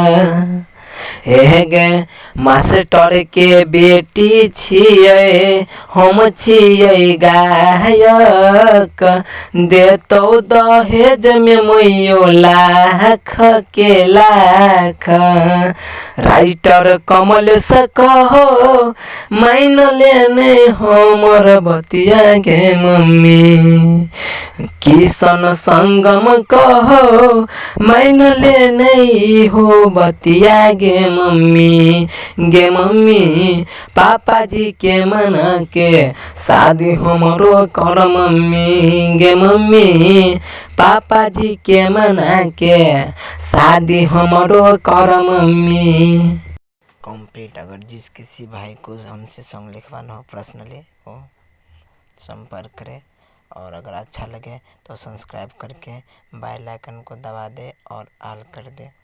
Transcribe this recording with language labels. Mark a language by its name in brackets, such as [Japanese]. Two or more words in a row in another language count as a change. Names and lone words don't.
[Angika] गे मास्टर के बेटी छियै हम छियै गायक, देतो दहेज में मैयो लाख के लाख। राइटर कमल से कहो मान लेने हमर बतिया गे मम्मी। किशन संगम कहो मान लेने हो बतिया गे मम्मी। गे मम्मी पापा जी के मना के शादी हमरो कर मम्मी। गे मम्मी पापा जी के मना के शादी हमरो कर मम्मी। कंप्लीट। [Hindi] अगर जिस किसी भाई को हमसे सॉन्ग लिखवाना हो पर्सनली वो संपर्क करें। और अगर अच्छा लगे तो सब्सक्राइब करके [English] bell icon [Hindi] को दबा दे और ऑल कर दे।